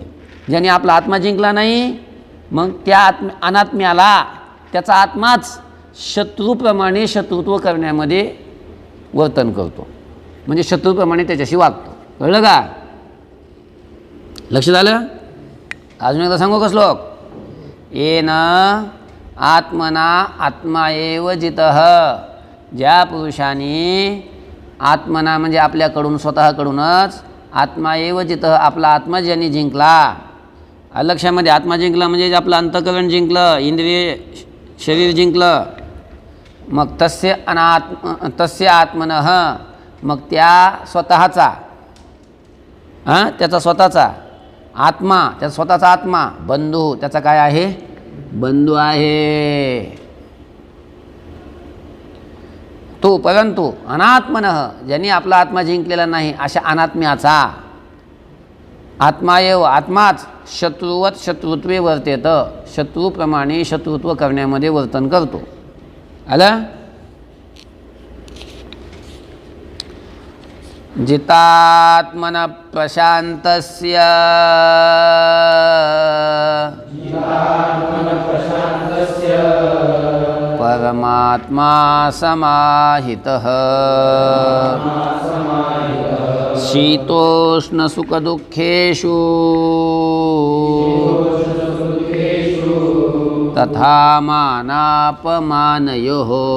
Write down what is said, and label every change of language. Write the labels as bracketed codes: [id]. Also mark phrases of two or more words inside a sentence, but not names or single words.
[mr] ज्यांनी आपला आत्मा जिंकला नाही मग त्या अनात्म्याला त्याचा आत्माच शत्रूप्रमाणे शत्रुत्व करण्यामध्ये वर्तन करतो, म्हणजे शत्रूप्रमाणे त्याच्याशी वागतो. कळलं का? लक्षात आलं? अजून एकदा सांगू का श्लोक? [sa] येन आत्मना आत्मा एव जितः, [mr] ज्या पुरुषाने आत्मना म्हणजे आपल्याकडून स्वतःकडूनच, [sa] आत्मा एव जितः [mr] आपला आत्मा ज्यांनी जिंकला. लक्षामध्ये आत्मा जिंकला म्हणजे आपलं अंतःकरण जिंकलं, इंद्रिय शरीर जिंकलं. [sa] मग तस्य आत्मनः, [mr] मग त्या स्वतःचा त्याचा स्वतःचा आत्मा, त्याचा स्वतःचा आत्मा बंधू, त्याचा काय आहे? बंधू आहे. तो परंतु अनात्मनः, ज्यांनी आपला आत्मा जिंकलेला नाही अशा अनात्म्याचा आत्मायव, आत्माच [sa] शत्रुवत शत्रुत्वे वर्तेत, [mr] शत्रूप्रमाणे शत्रुत्व करण्यामध्ये वर्तन करतो. आलं? [sa] जितात्मन प्रशांतस्य परमात्मा समाहितः शीतोष्ण सुखदुःखेषु तथा मानापमानयोः.